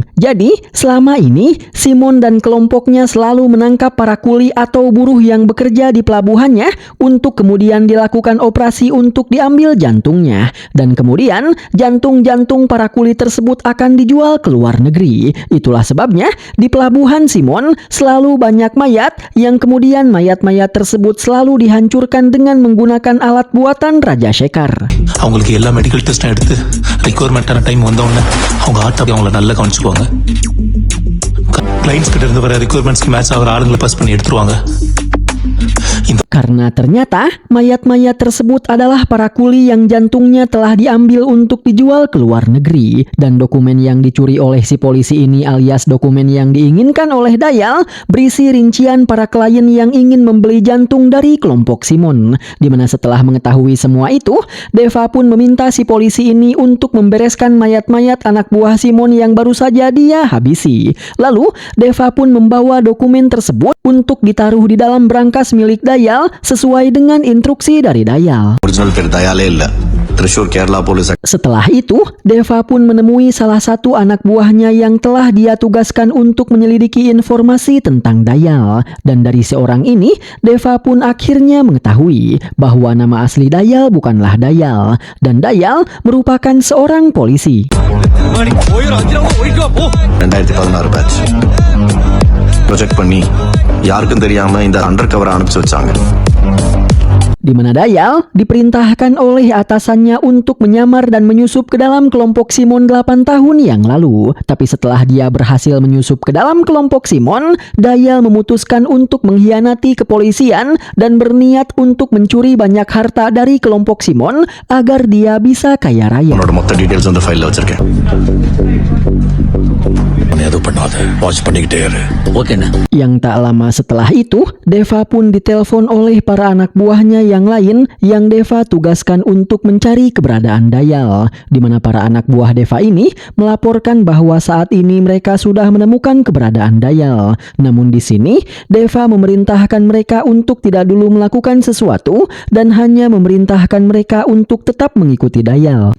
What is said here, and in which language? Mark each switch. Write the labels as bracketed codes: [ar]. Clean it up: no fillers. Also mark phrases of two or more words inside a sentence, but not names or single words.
[id] Jadi, selama ini Simon dan kelompoknya selalu menangkap para kuli atau buruh yang bekerja di pelabuhannya untuk kemudian dilakukan operasi untuk diambil jantungnya. Dan kemudian jantung-jantung para kuli tersebut akan dijual ke luar negeri. Itulah sebabnya di pelabuhan Simon selalu banyak mayat yang kemudian mayat-mayat tersebut selalu dihancurkan dengan menggunakan alat buatan Raja Shekhar. [ta] அவங்களுக்கு எல்லா [en] medical test [ta] எடுத்து ரிக்வயர்மெண்ட்டான டைம் வந்தோடனே அவங்க ஆட்டோ அவங்கள நல்லா கவனிச்சுக்குவாங்க. கிளைண்ட்ஸ் கிட்ட இருந்து வர [en] requirements match [ta] ஆகிற ஆளுங்களை பாஸ் பண்ணி எடுத்துருவாங்க. [id] Karena ternyata mayat-mayat tersebut adalah para kuli yang jantungnya telah diambil untuk dijual ke luar negeri. Dan dokumen yang dicuri oleh si polisi ini alias dokumen yang diinginkan oleh Dayal berisi rincian para klien yang ingin membeli jantung dari kelompok Simon. Dimana setelah mengetahui semua itu, Deva pun meminta si polisi ini untuk membereskan mayat-mayat anak buah Simon yang baru saja dia habisi. Lalu Deva pun membawa dokumen tersebut untuk ditaruh di dalam brankas milik Dayal sesuai dengan instruksi dari Dayal. [ta] ஒரிஜினல் பேர் தயாலே இல்ல, [ml] തൃശൂർ കേരള പോലീസ് [id] Setelah itu, Deva pun menemui salah satu anak buahnya yang telah dia tugaskan untuk menyelidiki informasi tentang Dayal. Dan dari seorang ini, Deva pun akhirnya mengetahui bahwa nama asli Dayal bukanlah Dayal. Dan Dayal merupakan seorang polisi. [ta] 2016 [en] batch project [ta] பண்ணி யாருக்கும் தெரியாம இந்த [en] under cover [ta] அனுப்பிச்சு வச்சாங்க. [id] Di mana Dayal diperintahkan oleh atasannya untuk menyamar dan menyusup ke dalam kelompok Simon 8 tahun yang lalu. Tapi setelah dia berhasil menyusup ke dalam kelompok Simon, Dayal memutuskan untuk mengkhianati kepolisian dan berniat untuk mencuri banyak harta dari kelompok Simon agar dia bisa kaya raya. [ta] உன்னோட மொத்த டீடைல்ஸ் அந்த ஃபைல்ல வச்சிருக்கேன். எதுவும் பண்ணாத வாட்ச் பண்ணிக்கிட்டே இரு ஓகேண்ணா [id] Yang tak lama setelah itu, Deva pun ditelepon oleh para anak buahnya yang lain yang Deva tugaskan untuk mencari keberadaan Dayal. Di mana para anak buah Deva ini melaporkan bahwa saat ini mereka sudah menemukan keberadaan Dayal. Namun di sini, Deva memerintahkan mereka untuk tidak dulu melakukan sesuatu dan hanya memerintahkan mereka untuk tetap mengikuti Dayal.